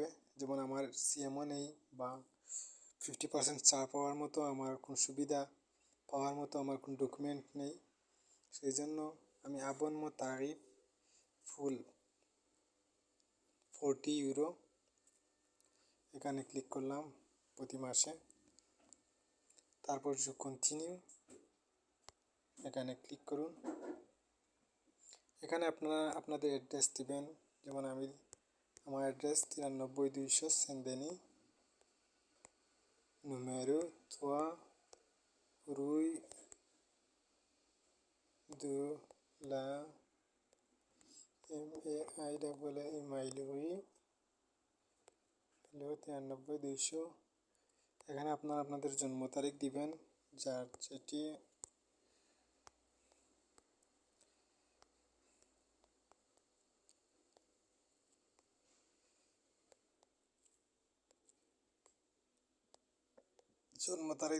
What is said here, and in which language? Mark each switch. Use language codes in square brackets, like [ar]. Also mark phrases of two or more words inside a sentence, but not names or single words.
[bn] যেমন আমার সিএমও নেই বা 50% ছাড় পাওয়ার মতো আমার কোনো সুবিধা পাওয়ার মতো আমার কোনো ডকুমেন্ট নেই, সেই জন্য আমি [fr] abonnement tarif [bn] ফুল 40 ইউরো এখানে ক্লিক করলাম প্রতি মাসে। তারপর যে কন্টিনিউ এখানে ক্লিক করুন। এখানে আপনারা আপনাদের অ্যাড্রেস দিবেন। যেমন আমার অ্যাড্রেস 93-200 সেন্দেনি, [fr] numéro 3 rue de la Maillerie, 93-200। [bn] এখানে আপনারা আপনাদের জন্ম তারিখ দিবেন, যার যেটি জন্ম তারিখ।